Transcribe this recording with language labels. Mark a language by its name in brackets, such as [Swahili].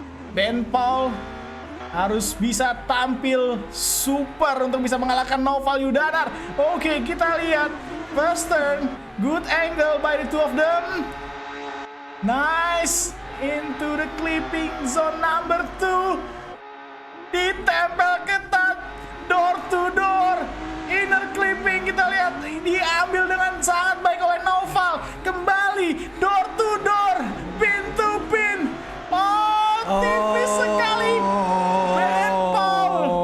[Indonesian] Ben Paul harus bisa tampil super untuk bisa mengalahkan Naufal Yudanar. Oke, kita lihat [English] First turn, good angle by the two of them. Nice, into the clipping zone number 2. [Indonesian] Ditempel ketat, [English] door to door. [Indonesian] Inner clipping kita lihat diambil dengan sangat baik oleh Noval. Kembali [English] door to door, pin to pin. [Indonesian] Oh, tipis sekali. Ben Paul.